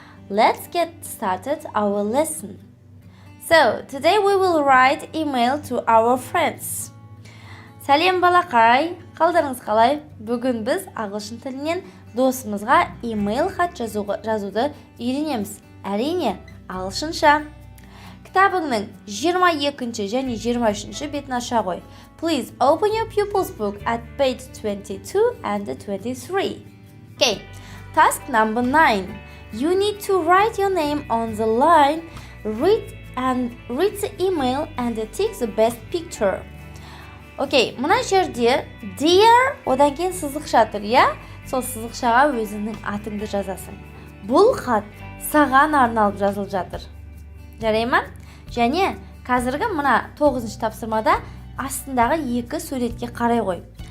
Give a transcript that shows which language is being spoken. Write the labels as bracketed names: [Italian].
[English] Let's get started our lesson. So, today we will write email to our friends. [Kazakh] Сәлем балақай, қалдарыңыз қалай? Бүгін біз ағылшын тілінен досымызға email хат жазуды үйренеміз. Әрине, ағылшынша. Кітабыңның 22 және 23 бетін аша қой. [English] Please open your pupils book at page 22 and 23. Okay, task number 9. You need to write your name on the line, read the email and tick the best picture. [Kazakh] Окей, мына жерде dear одан кейін сызықша тұр, иә? Сол сызықшаға өзіңнің атыңды жазасың. Бұл хат саған арналып жазылып жатыр. Жарай ма? Және қазіргі мына 9-шы тапсырмада астындағы екі суретке қарай қой.